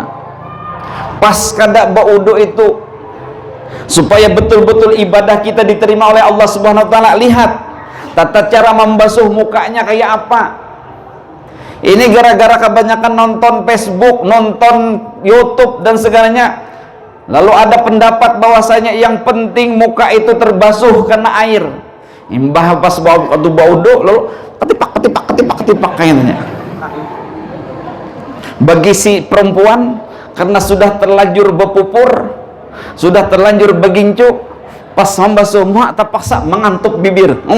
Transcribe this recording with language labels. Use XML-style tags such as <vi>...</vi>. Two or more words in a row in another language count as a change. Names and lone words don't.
<id>Pas kada wudhu itu, supaya betul-betul ibadah kita diterima oleh Allah</id> <ar>سبحانه وتعالى,</ar> <id>lihat tata cara membasuh mukanya kayak apa. Ini gara-gara kebanyakan nonton Facebook, nonton YouTube dan segalanya. Lalu ada pendapat bahwasanya yang penting muka itu terbasuh karena air.</id> <bjn>Imbah pas bau wudhu lalu ketipak kayaknya.</bjn> <id>Bagi si perempuan, karena sudah terlanjur berpupur, sudah terlanjur begincu, pas membasuh muka terpaksa mengantuk bibir.</id>